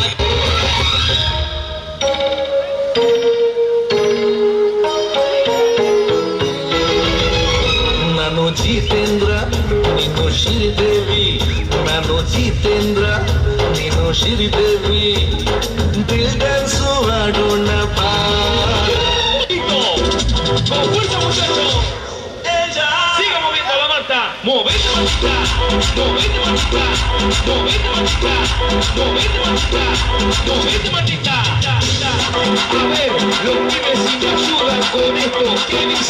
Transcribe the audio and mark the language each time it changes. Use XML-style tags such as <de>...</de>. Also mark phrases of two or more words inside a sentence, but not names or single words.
<kn>ನಾನು ಜಿತೇಂದ್ರ ನೀನು ಶ್ರೀದೇವಿ ನಾನು ಜಿತೇಂದ್ರ ನೀನು ಶ್ರೀದೇವಿ ದಿಲ್ ಡ್ಯಾನ್ಸು ಆಡೋಣ ಬಾ</kn> <es>Siga moviendo la mata. movete mamita, movete mamita, movete mamita, movete mamita, movete mamita. A ver, los pibes si me ayudan con esto, ¿qué dice?</es>